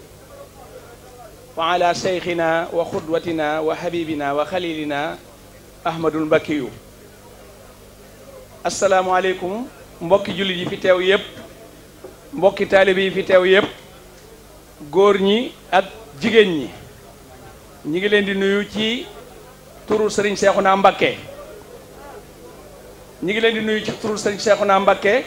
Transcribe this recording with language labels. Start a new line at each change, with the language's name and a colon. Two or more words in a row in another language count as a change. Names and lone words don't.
Arabic: وعلى شيخنا وقدوتنا وحبيبنا وخليلنا أحمد البكي. السلام عليكم
Wolof: mbokki jullit yi fi teew yépp mbokki taalibe yi fi teew yépp góor ñi ak jigéen ñi ñi ngi leen di nuyu ci turu Serigne Cheikhouna Mbacké ñi ngi leen di nuyu ci turu Serigne Cheikhouna Mbacké